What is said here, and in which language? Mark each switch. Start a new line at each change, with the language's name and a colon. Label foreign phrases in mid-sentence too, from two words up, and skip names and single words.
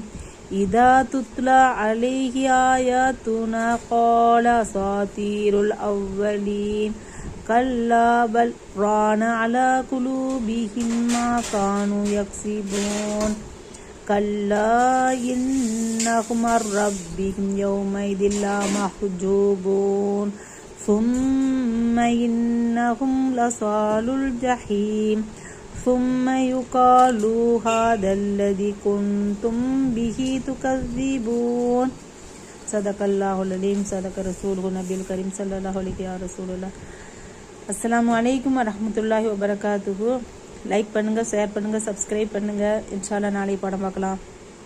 Arabic: إذا تتلى عليه آياتنا قال أساطير الأولين. كلا بل ران على قلوبهم ما كانوا يكسبون. كلا إنهم عن ربهم يومئذ ل محجوبون. ثم إنهم لصالو الجحيم. ثم يقال هذا الذي كنتم به تكذبون. صدق الله العظيم. صدق رسوله النبي الكريم صلى الله عليه يا رسول الله. السلام عليكم ورحمة الله وبركاته.
Tamil: லைக் பண்ணுங்க, ஷேர் பண்ணுங்க, சப்ஸ்கிரைப் பண்ணுங்க.
Arabic: إن شاء الله
Tamil: நாளை படம் பார்க்கலாம்.